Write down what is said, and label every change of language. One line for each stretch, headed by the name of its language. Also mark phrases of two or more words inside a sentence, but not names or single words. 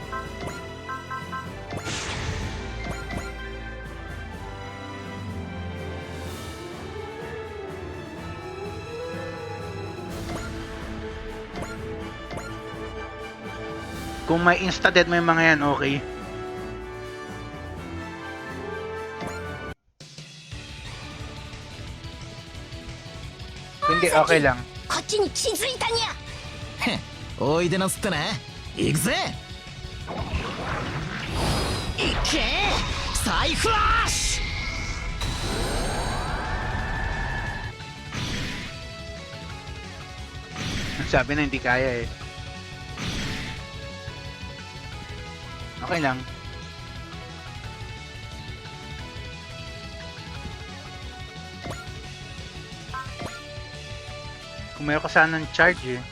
Filipino: Kung may insta-dead may mga yan, okay. Hindi, okay lang.
Japanese: こっちに気づいたにゃ。おいでなすってね。行くぜ。いけ。サイフラッシュ。
Filipino: Sabi na hindi kaya eh. Okay lang. Kung mayroon ka sanang charge eh.